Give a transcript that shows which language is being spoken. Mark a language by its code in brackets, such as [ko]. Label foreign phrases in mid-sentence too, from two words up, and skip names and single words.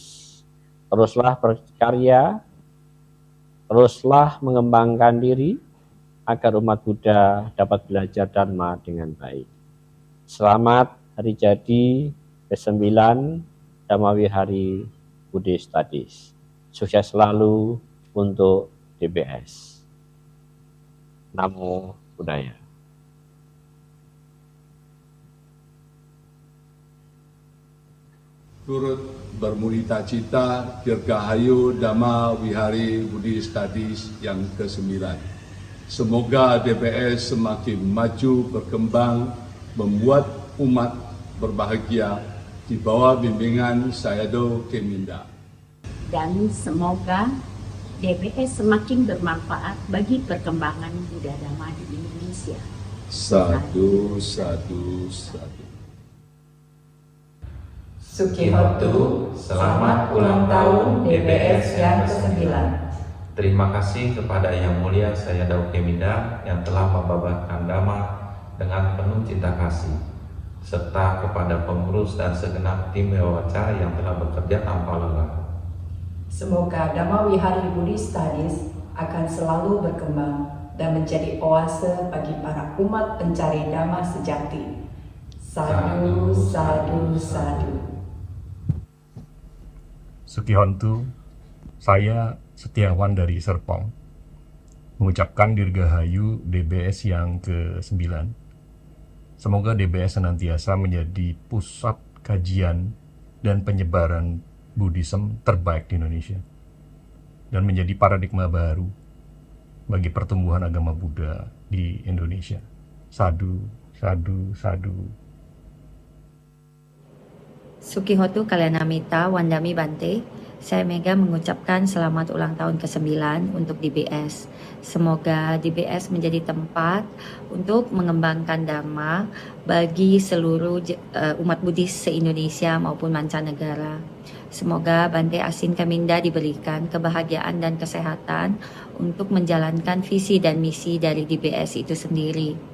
[id] Teruslah berkarya, teruslah mengembangkan diri agar umat Buddha dapat belajar Dharma dengan baik. Selamat hari jadi ke-9 Dhamma Wihari Buddhist Studies. Sukses selalu untuk DBS. [pi] Namo Buddhaya. [id] Turut bermulita cita Dirgahayu Dhamma Wihari Buddhist Studies yang ke-9. Semoga DBS semakin maju, berkembang, membuat umat berbahagia di bawah bimbingan Sayadaw Keminda. Dan semoga DBS semakin bermanfaat bagi perkembangan Buddha Dhamma di Indonesia. [pi] Sadu, sadu, sadu. [id] Sukihotu, selamat ulang tahun DBS yang ke-9. Terima kasih kepada Yang Mulia Sayadaw Keminda yang telah membabarkan Dhamma dengan penuh cinta kasih, serta kepada pengurus dan segenap tim wawancara yang telah bekerja tanpa lelah. Semoga Dhamma Wihari Buddhist Studies akan selalu berkembang dan menjadi oase bagi para umat pencari Dhamma sejati. [pi] Sadu, sadu, sadu. [id] Sukihontu, saya Setiawan dari Serpong, mengucapkan Dirgahayu DBS yang ke-9. Semoga DBS senantiasa menjadi pusat kajian dan penyebaran Buddhism terbaik di Indonesia, dan menjadi paradigma baru bagi pertumbuhan agama Buddha di Indonesia. [pi] Sadu, sadu, sadu. Sukihotu Kalyanamita Wandami Bante, [id] saya Mega mengucapkan selamat ulang tahun ke-9 untuk DBS. Semoga DBS menjadi tempat untuk mengembangkan Dhamma bagi seluruh umat Buddhis se-Indonesia maupun mancanegara. Semoga Bante Asin Keminda diberikan kebahagiaan dan kesehatan untuk menjalankan visi dan misi dari DBS itu sendiri.